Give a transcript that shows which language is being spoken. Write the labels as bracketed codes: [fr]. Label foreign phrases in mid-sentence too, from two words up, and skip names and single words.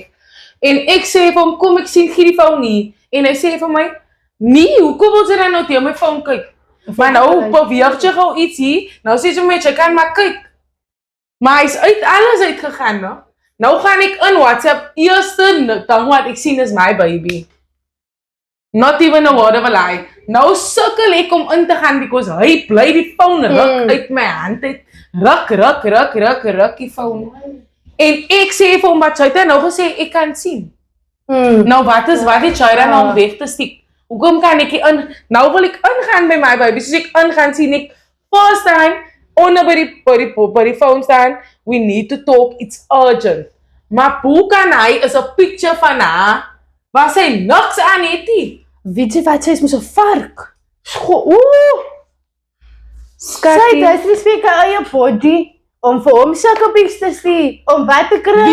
[af] En ek sê vir hom, kom ek sien gee die phone nie. En hy sê vir my, nee, hoekom wil jy dan nou teen my phone kyk? Maar nou beweeg jy gou iets hier, nou sê jy met jy kan maar kyk. Maar hy's uit alles uitgegaan, no? Nou gaan ek in WhatsApp, eerste ding wat ek sien is my baby. [en] Not even a word of a lie. [af] Nou sukkel ek om in te gaan because hy bly die phone ruk uit my hand uit. Ruk die phone. En ek sê vir hom wat sy het nou gesê ek kan sien. Nou wat die Jaira nou om weg te stiek? Hoekom kan ek in? Nou wil ek ingaan by my baby. Soos ek ingaan sien ek [en] first time [af] onder by die phone staan. [en] We need to talk, it's urgent. [af] Maar hoe kan hy is 'n picture van haar waar sy niks aan het nie? Weet jy wat, sy is mos 'n vark. Sy Skattie. disrespek haar eie body om vir hom sulke pics te stuur, om wat te kry.